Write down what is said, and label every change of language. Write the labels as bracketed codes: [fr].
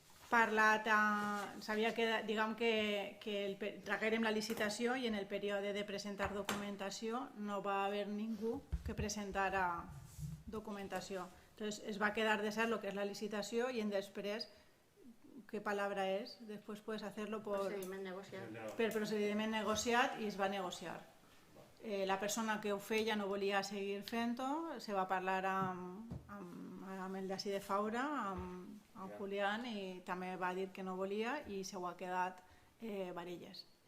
[ca] Sabia que, diguem que traguérem la licitació i en el període de presentar documentació no va haver ningú que presentara documentació. Entonces es va quedar de ser lo que és la licitació i després, [es] ¿qué palabra es? Después puedes hacerlo [ca] per procediment negociat i es va negociar. La persona que ho feia no volia seguir fent-ho, se va parlar amb el d'ací de Faura, amb Julián, i també va dir que no volia i se ho ha quedat Varelles.